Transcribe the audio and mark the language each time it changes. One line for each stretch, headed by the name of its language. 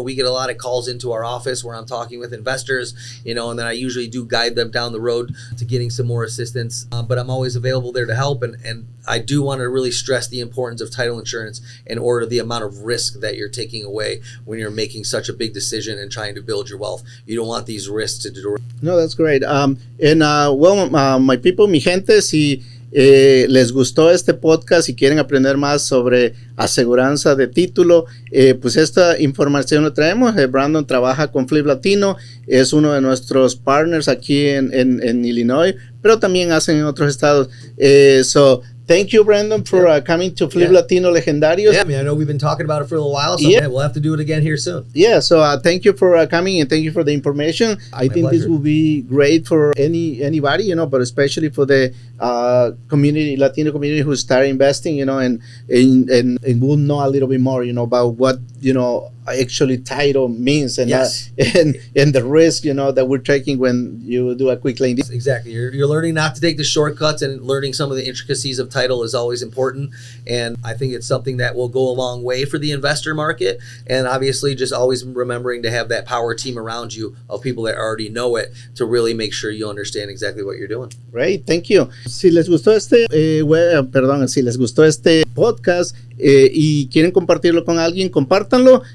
English: We get a lot of calls into our office where I'm talking with investors, and then I usually do guide them down the road to getting some more assistance. But I'm always available there to help, and I do want to really stress the importance of title insurance in order the amount of risk that you're taking away when you're making such a big decision and trying to build your wealth. You don't want these risks to do. No, that's great. My people,
Spanish: mi gente, si les gustó este podcast y quieren aprender más sobre aseguranza de título, pues esta información la traemos. Brandon trabaja con FLIPLATINO, es uno de nuestros partners aquí en Illinois, pero también hacen en otros estados.
English: So thank you, Brandon, for coming to FLIPLATINO Legendarios. Yeah, I mean, I know we've been talking about it for a little while, so we'll have to do it again here soon. Yeah, so thank you for coming, and thank you for the information. I think pleasure. This will be great for anybody, but especially for the Latino community who start investing, and will know a little bit more, about what, actually title means and and the risk, that we're taking when you do a quick lane. Exactly. You're learning not to take the shortcuts, and learning some of the intricacies of title is always important. And I think it's something that will go a long way for the investor market. And obviously just always remembering to have that power team around you of people that already know it to really make sure you understand exactly what you're doing. Great. Thank you.
Spanish: Si les gustó si les gustó este podcast y quieren compartirlo con alguien, compártanlo.